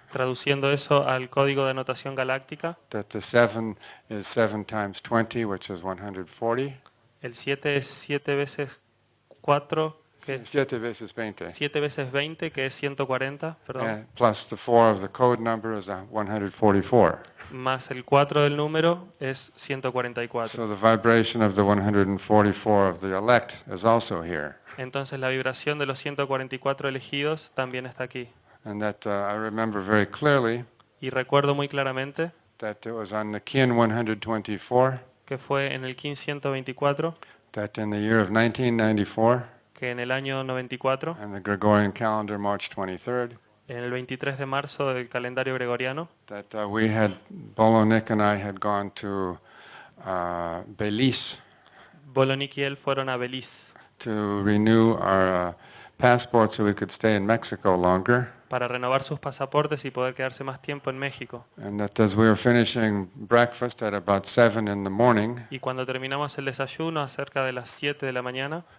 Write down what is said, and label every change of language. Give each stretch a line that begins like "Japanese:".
Spanish: traduciendo eso al código de notación galáctica,
English: that the 7 is 7 times 20, which is 140.
Spanish: el 7 es 7 veces 4, que es 7 veces 20. 7 veces 20, que es 140, perdón,
English: Plus the 4 of the code number is 144.
Spanish: más el 4 del número es 144.
English: So the vibration of the 144 of the elect is also here.
Spanish: Entonces la vibración de los 144 elegidos también está aquí.
English: And that I remember very clearly
Spanish: Y recuerdo muy claramente
English: that it was on the kin 124
Spanish: que fue en el kin 124,
English: that in the year of 1994,
Spanish: que en el año 94,
English: and the Gregorian calendar March 23rd,
Spanish: En el 23 de marzo del calendario gregoriano,
English: that Bolonik and I had gone to Belize
Spanish: Bolonik y él fueron a Belice
English: to renew our passports so we could stay in Mexico longer.
Spanish: para renovar sus pasaportes y poder quedarse más tiempo en México.
English: And that as we were finishing breakfast at about 7 in the morning,
Spanish: Y cuando terminamos el desayuno, a cerca de las 7 de la mañana,